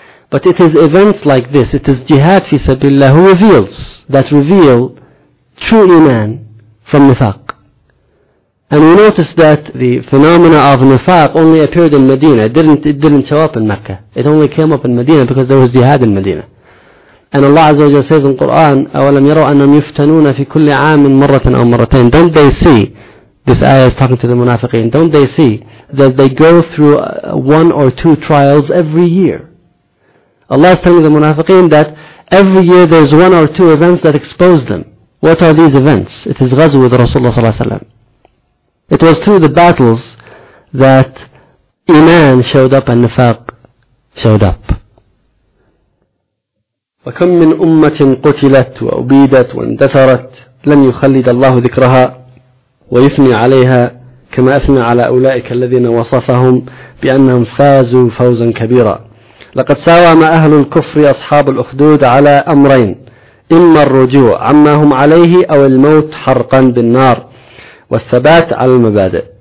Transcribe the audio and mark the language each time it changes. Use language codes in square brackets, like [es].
[en] But it is events like this, it is jihad fi sabillah, who reveals, that reveal true iman from nifaq. And we notice that the phenomena of nifaq only appeared in Medina. It didn't show up in Mecca. It only came up in Medina because there was jihad in Medina. And Allah Azza wa Jalla says in Quran, [ar] أَوَلَمْ يَرَوْا أَنَّمْ يُفْتَنُونَ فِي كُلِّ عَامٍ مَرَّةً أَوْ مَرَّتَيْنَ. [en] Don't they see, this ayah is talking to the munafiqeen, don't they see that they go through one or two trials every year? Allah is telling the munafiqeen that every year there's one or two events that expose them. What are these events? It is ghazwa with Rasulullah ﷺ. It was through the battles that iman showed up and nifaq showed up. [ar] وَكَمْ مِنْ أُمَّةٍ قُتِلَتْ وَأُبِيدَتْ وَانْدَثَرَتْ لَنْ يُخَلِّدَ اللَّهُ ذِكْرَهَا وَيُثْنِي عَلَيْهَا كما أثنى على أولئك الذين وصفهم بأنهم فازوا فوزا كبيرا. لقد ساوم أهل الكفر أصحاب الأخدود على أمرين: إما الرجوع عما هم عليه أو الموت حرقا بالنار، والثبات على المبادئ.